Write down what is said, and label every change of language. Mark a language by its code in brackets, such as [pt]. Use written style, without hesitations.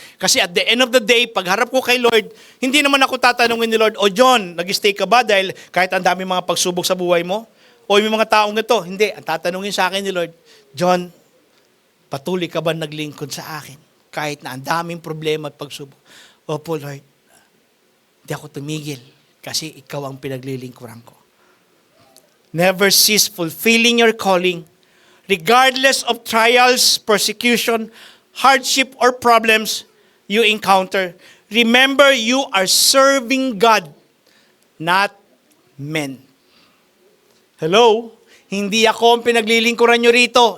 [tl] Kasi [en] at the end of the day, [tl] pagharap ko kay Lord, hindi naman ako tatanungin ni Lord, John, nag-stay ka ba dahil kahit ang dami mga pagsubok sa buhay mo? O may mga taong ito? Hindi. Ang tatanungin sa akin ni Lord, John, patuloy ka ba naglingkod sa akin? Kahit na ang daming problema at pagsubok. Opo, Lord. Hindi ako tumigil kasi ikaw ang pinaglilingkuran ko. [en] Never cease fulfilling your calling, regardless of trials, persecution, hardship, or problems you encounter. Remember, you are serving God, not men. Hello? [tl] Hindi ako ang pinaglilingkuran nyo rito.